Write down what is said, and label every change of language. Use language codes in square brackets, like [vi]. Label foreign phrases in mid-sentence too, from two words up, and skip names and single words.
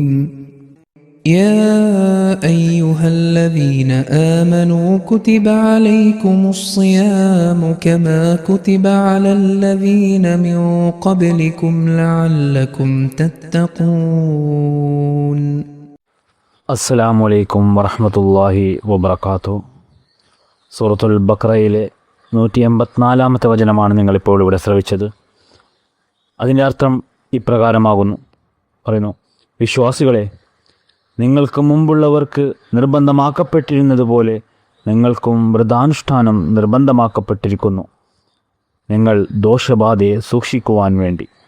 [ar] يا أيها الذين آمنوا كتب عليكم الصيام كما كتب على الذين من قبلكم لعلكم تتقون. السلام عليكم ورحمة الله وبركاته. [ml] സൂറത്തുൽ ബഖറയിലെ 184-ാമത്തെ വചനമാണ് നിങ്ങളിപ്പോൾ ഇവിടെ ശ്രവിച്ചത്. അതിൻ്റെ അർത്ഥം ഇപ്രകാരമാകുന്നു. പറയുന്നു, വിശ്വാസികളെ, നിങ്ങൾക്ക് മുമ്പുള്ളവർക്ക് നിർബന്ധമാക്കപ്പെട്ടിരുന്നതുപോലെ നിങ്ങൾക്കും വ്രതാനുഷ്ഠാനം നിർബന്ധമാക്കപ്പെട്ടിരിക്കുന്നു, നിങ്ങൾ ദോഷബാധയെ സൂക്ഷിക്കുവാൻ വേണ്ടി.